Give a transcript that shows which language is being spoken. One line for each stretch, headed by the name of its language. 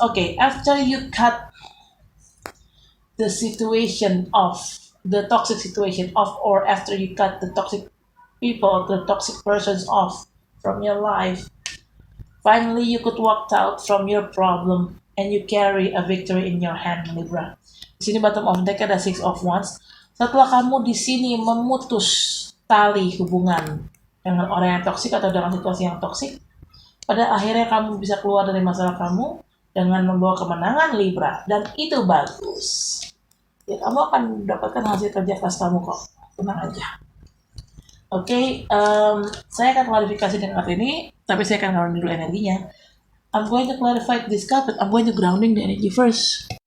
English: Okay, after you cut the situation off, the toxic situation off, or after you cut the toxic people, the toxic persons off from your life, Finally, you could walk out from your problem and you carry a victory in your hand, Libra.
Indonesian: Di sini bottom of deck ada Six of Wands. Setelah kamu di sini memutus tali hubungan dengan orang yang toksik atau dengan situasi yang toksik, pada akhirnya kamu bisa keluar dari masalah kamu dengan membawa kemenangan, Libra. Dan itu bagus. Ya, kamu akan mendapatkan hasil kerja keras kamu kok. Tenang aja. Oke, saya akan klarifikasi dengan kartu ini, tapi saya akan grounding dulu energinya.
English: I'm going to clarify this card, but I'm going to grounding the energy first.